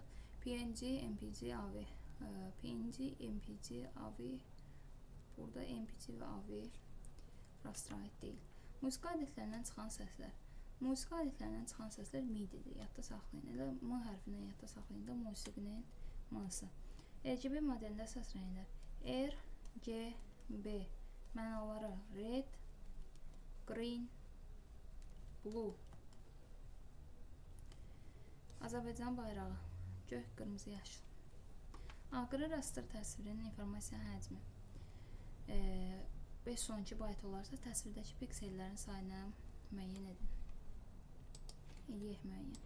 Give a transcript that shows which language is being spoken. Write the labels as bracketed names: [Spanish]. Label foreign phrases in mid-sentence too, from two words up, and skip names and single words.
[Azerbaijani] PNG, MPG, AV, PNG, MPG, AV, burada MPG və AV rasterə aid deyil. Musiqi adətlərindən çıxan səslər. Musiqi adətlərindən çıxan səslər mididir, yadda saxlayın. Elə M hərfindən yadda saxlayın da musiqinin M-sı. RGB modelində səs rənglər. R, G, B mənaları [English] red, green, blue. [Azerbaijani] Azərbaycan bayrağı göy, qırmızı, yaşıl. Aqırı raster təsvirinin informasiya həcmi 512 bayt olarsa təsvirdəki piksellərin sayını müəyyən edin. Eləyək müəyyən.